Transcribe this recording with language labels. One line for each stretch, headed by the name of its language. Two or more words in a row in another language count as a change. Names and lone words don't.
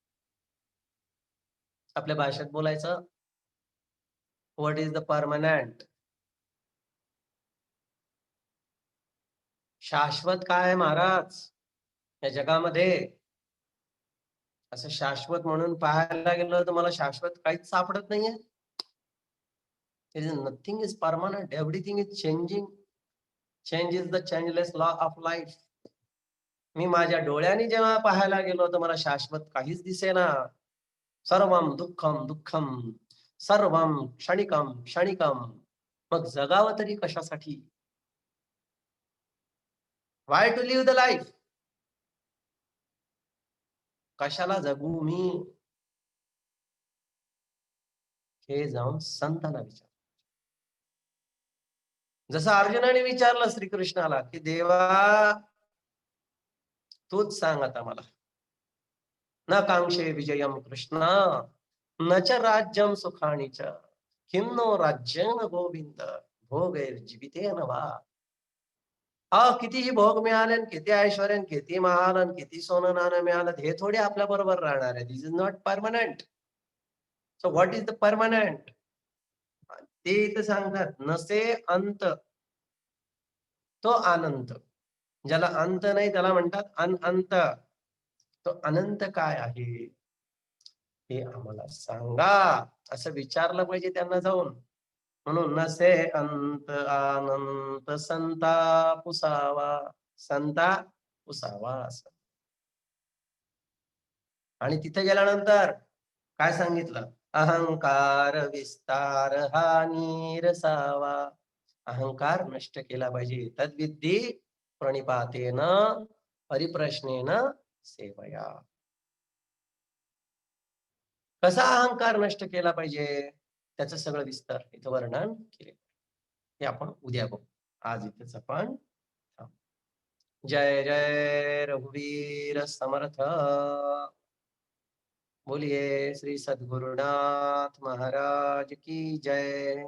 Marathi: आपल्या भाषेत बोलायचं,
English: What is the permanent?
Marathi: शाश्वत काय आहे महाराज या जगामध्ये? असं शाश्वत म्हणून पाहायला गेलं तर मला शाश्वत काहीच सापडत नाहीये.
English: Nothing is permanent, everything is changing. Change is the changeless law of life.
Marathi: मी माझ्या डोळ्यांनी जेव्हा पाहायला गेलो तर मला शाश्वत काहीच दिसेना.
Sanskrit: सर्वम दुःखम दुःखम, सर्वम क्षणिकम क्षणिकम.
Marathi: मग जगावं तरी कशासाठी?
English: Why to live the life?
Marathi: कशाला जगू मी? हे जाऊन संतांना विचार. जसं अर्जुनाने विचारलं श्रीकृष्णाला की देवा तूच सांग आता मला.
Sanskrit: न कांक्षे विजयम कृष्ण, न च राज्यम सुखानी च, किम नो राज्येन गोविंद भोगैर्जीवितेन वा.
Marathi: कितीही भोग मिळाले, किती ऐश्वर्य, किती महाल, किती सोनं नाणं मिळालं, हे थोडे आपल्या बरोबर राहणार आहे.
English: This is not permanent. So what is the permanent?
Marathi: ते इथं सांगतात नसे अंत तो अनंत. ज्याला अंत नाही त्याला म्हणतात अनंत. तो अनंत काय आहे हे आम्हाला सांगा, असं विचारलं पाहिजे त्यांना जाऊन. म्हणून नसे अंत अनंत संतापुसावा. संतापुसावा असं. आणि तिथे गेल्यानंतर काय सांगितलं? अहंकार विस्तार हा नीरसावा. अहंकार नष्ट केला पाहिजे.
Sanskrit: तद्विद्धी प्रणिपातेन परिप्रश्नेन सेवया.
Marathi: कसा अहंकार नष्ट केला पाहिजे त्याचं सगळं विस्तार इथं वर्णन केले. हे आपण उद्या बघू. आज इथेच आपण थांबू. जय जय रघुवीर समर्थ.
Hindi: बोलिए श्री सद्गुरुनाथ महाराज की जय.